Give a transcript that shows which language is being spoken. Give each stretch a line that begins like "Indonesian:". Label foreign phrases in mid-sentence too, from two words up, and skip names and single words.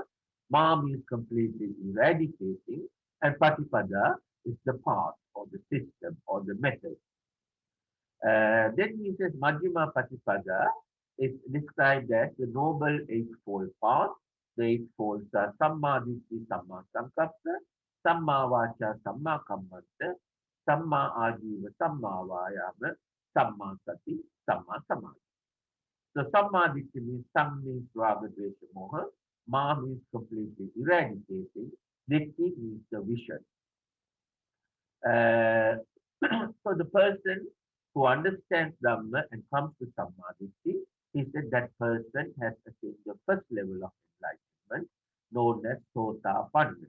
English: Ma means completely eradicating. And Patipada is the path or the system or the method. Then he says
Pali: Majjhima Patipada
English: is described as the noble eightfold path. The eightfolds are
Pali: Samma Ditti, Samma Sankappa, Samma Vacha, Samma Kammanta, Samma Ajiva, Samma Vayama, Samma Sati, Samma Samadhi.
English: So
Pali: Samma Ditti
English: means Sam means
Pali: Raga Dvesha Moha,
English: Ma means completely eradicating, Ditti means the vision. Uh, so the person who understands Dhamma and comes to Sammadhi, he said that person has attained the first level of enlightenment known as Sothapanna.